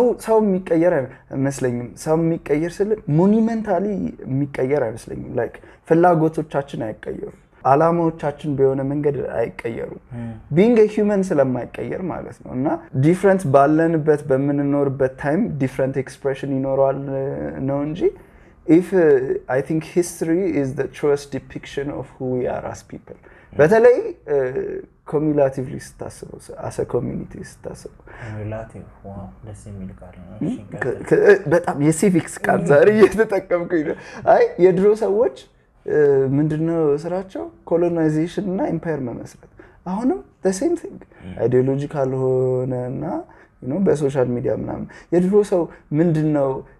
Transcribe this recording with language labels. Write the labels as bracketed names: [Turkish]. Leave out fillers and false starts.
[Amharic] ሰው የሚቀየር አይመስለኝም ሰው የሚቀየር ስለ monumentally የሚቀየር አይመስለኝም like ፍላጎቶቻችን አይቀየሩም አላማዎቻችን በሆነ መንገድ አይቀየሩም [English] being a human [Amharic] ስለማይቀየር ማለት ነው እና different ባለንበት በመንኖርበት ታይም different expression ይኖራል ነው እንጂ [English] if I think history is the truest depiction of who we are as people. [Amharic] በተለይ cumulatively ስታስበው [English] as a community [Amharic] ስታስበው cumulative wow ደስ የሚል ቃል ነው በጣም የሲቪክስ ቃል ዛሬ እየተጠቀምኩኝ ነው አይ የድሮ ሰዎች ምንድነው ስራቸው ኮሎናይዜሽን እና ኢምፓየር መመስረት አሁንም [English] the same thing ideological [Amharic] ሆነና በሶሻል ሚዲያ ምናምን የድሮ ሰው ምንድነው